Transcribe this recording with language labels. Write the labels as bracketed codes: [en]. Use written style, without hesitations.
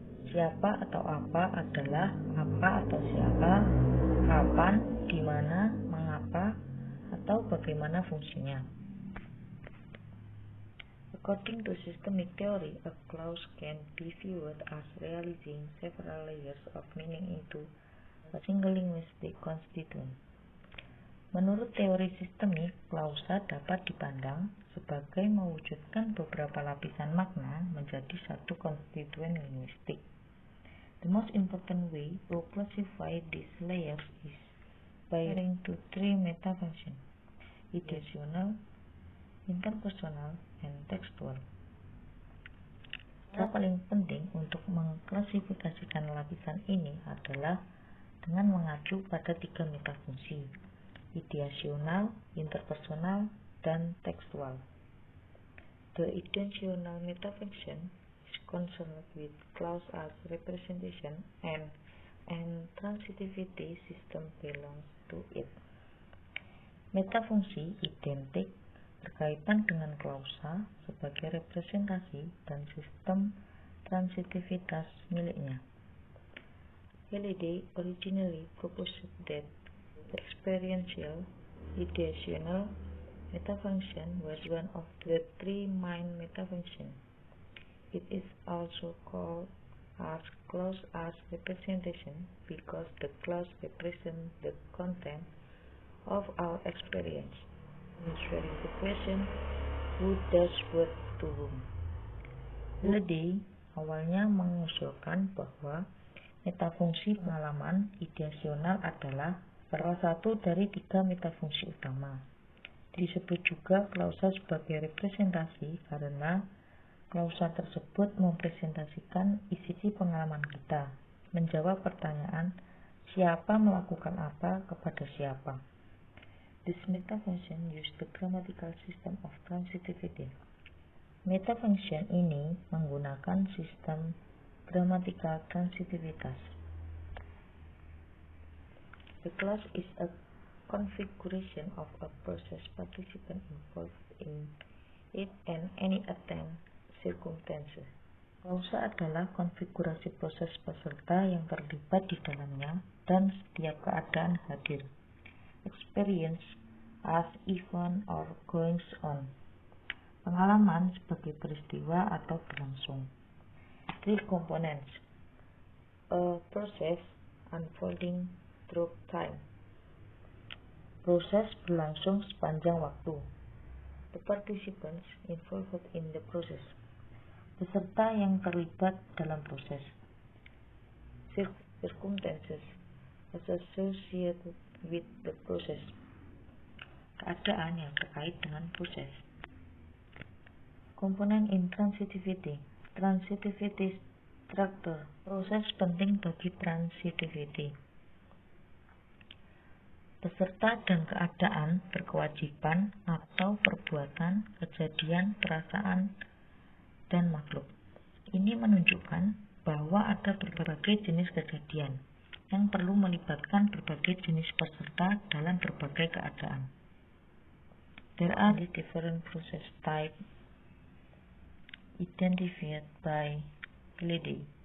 [id] Siapa atau apa adalah apa atau siapa, kapan, di mana, mengapa, atau bagaimana fungsinya. [en] According to systemic theory, a clause can be viewed as realizing several layers of meaning into a single linguistic constituent. [id] Menurut teori sistemik, klausa dapat dipandang sebagai mewujudkan beberapa lapisan makna menjadi satu konstituen linguistik. [en] The most important way to classify these layers is by referring to three metafunctions: ideational, interpersonal, and textual. [id] Cara paling penting untuk mengklasifikasikan lapisan ini adalah dengan mengacu pada tiga metafungsi: ideasional, interpersonal, dan tekstual. [en] The ideational metafunction is concerned with clause as representation and transitivity system belongs to it. [id] Metafungsi identik berkaitan dengan klausa sebagai representasi dan sistem transitivitas miliknya. [en] Halliday originally proposed that the experiential ideational metafunction was one of the three main metafunctions. It is also called as clause as representation because the clause represents the content of our experience, answering the question, who does what to whom. [id] Halliday awalnya mengusulkan bahwa metafungsi pengalaman ideasional adalah salah satu dari tiga metafungsi utama. Disebut juga klausa sebagai representasi karena klausa tersebut mempresentasikan isi pengalaman kita, menjawab pertanyaan siapa melakukan apa kepada siapa. [en] This metafunction use the grammatical system of transitivity. [id] Metafunction ini menggunakan sistem gramatikal transitivitas. [en] The clause is a configuration of a process participant involved in it and any attempt circumstances. [id] Klausa adalah konfigurasi proses peserta yang terlibat di dalamnya dan setiap keadaan hadir. [en] Experience as event or goings on. [id] Pengalaman sebagai peristiwa atau berlangsung. [en] Three components. A process unfolding through time. [id] Proses berlangsung sepanjang waktu. [en] The participants involved in the process. [id] Peserta yang terlibat dalam proses. [en] Circumstances associated with the process. [id] Keadaan yang terkait dengan proses. Komponen in transitivity. Transitivity structure. Proses penting bagi transitivity. Peserta dan keadaan berkewajiban atau perbuatan, kejadian, perasaan, dan makhluk. Ini menunjukkan bahwa ada berbagai jenis kejadian yang perlu melibatkan berbagai jenis peserta dalam berbagai keadaan. [en] There are different process types identified by Halliday.